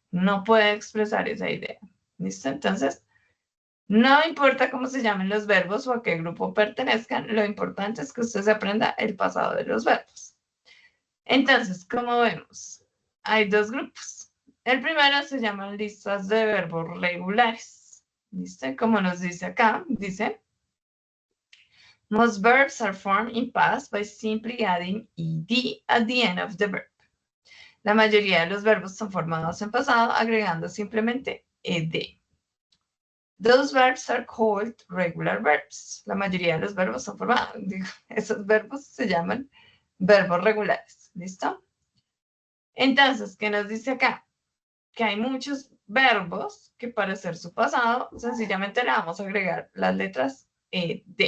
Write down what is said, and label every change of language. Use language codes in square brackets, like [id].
[es] No puede expresar esa idea. ¿Listo? Entonces, no importa cómo se llamen los verbos o a qué grupo pertenezcan, lo importante es que usted se aprenda el pasado de los verbos. Entonces, como vemos, hay 2 grupos. El primero se llaman listas de verbos regulares. ¿Listo? Como nos dice acá, dice, [en] most verbs are formed in past by simply adding ed at the end of the verb. [es] La mayoría de los verbos son formados en pasado agregando simplemente ed. [en] Those verbs are called regular verbs. [es] La mayoría de los verbos son formados. Esos verbos se llaman verbos regulares. ¿Listo? Entonces, ¿qué nos dice acá? Que hay muchos verbos que para hacer su pasado, sencillamente le vamos a agregar las letras ed.